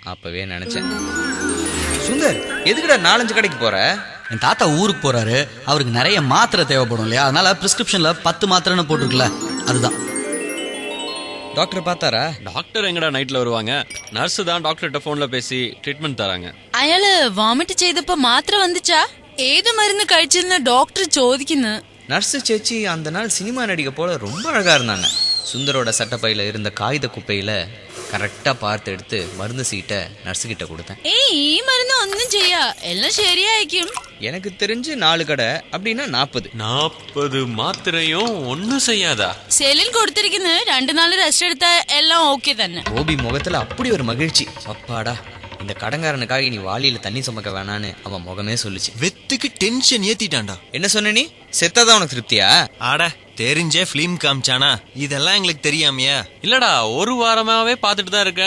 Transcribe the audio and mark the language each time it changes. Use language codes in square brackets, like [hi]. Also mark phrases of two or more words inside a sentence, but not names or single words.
[ta] அப்பவே நினைச்சேன், சுந்தர் எதுக்குடா 4-5 கடைக்கு போற? என் தாத்தா ஊருக்கு போறாரு, அவருக்கு நிறைய மாத்திரை தேவைப்படும் இல்லையா, அதனால பிரிஸ்கிரிப்ஷன்ல 10 மாத்திரைன்னு போட்டிருக்குல்ல, அதுதான். டாக்டர் பார்த்தாரா? டாக்டர் எங்கடா நைட்ல வருவாங்க? நர்ஸ் தான் டாக்டர்கிட்ட போன்ல பேசி ட்ரீட்மெண்ட் தராங்க. [ml] അയാള് വോമിറ്റ് ചെയ്തപ്പോ മാത്രം വന്നിച്ചാ ഏത് മരുന്ന് കഴിച്ചെന്ന് ഡോക്ടർ ചോദിക്കുന്നു. [ta] நர்ஸ் சேச்சி அந்த நாள் சினிமா நடிகை போல ரொம்ப அழகா இருந்தாங்க. சுந்தரோட சட்டப்பையில இருந்த காகித குப்பையில கரெக்டா பார்த்து எடுத்து மருந்து சீட்டை நர்ஸு கிட்ட கொடுத்தேன். [ml] ഏയ് ഈ മരുന്ന് ഒന്നും ചെയ്യാ, എല്ലാം ശരിയായിരിക്കും. [ta] எனக்கு தெரிஞ்சு 4 கடை அப்படின்னா 40 மாத்திரையும் ஒன்னும் செய்யாதா? [ml] സെല്ലിൽ കൊടുത്തിരിക്കുന്നു 2 നാൾ റെസ്റ്റ് എടുത്താ എല്ലാം ഓക്കെ തന്നെ. [ta] கோபி முகத்துல அப்படி ஒரு மகிழ்ச்சி. அப்பாடா, இந்த கடங்காரனுக்காக நீ வாளியில தண்ணி சுமக்க வேணான்னு அவன் முகமே சொல்லுச்சு. வெத்துக்கு டென்ஷன் ஏத்திட்டான்டா. என்ன சொன்ன நீ? செத்தாதான் உனக்கு திருப்தியா? ஆட தெரிஞ்சே பிலிம் காமிச்சானா? இதெல்லாம் எங்களுக்கு தெரியாமையா? இல்லடா, ஒரு வாரமாவே பாத்துட்டு தான் இருக்கேன்.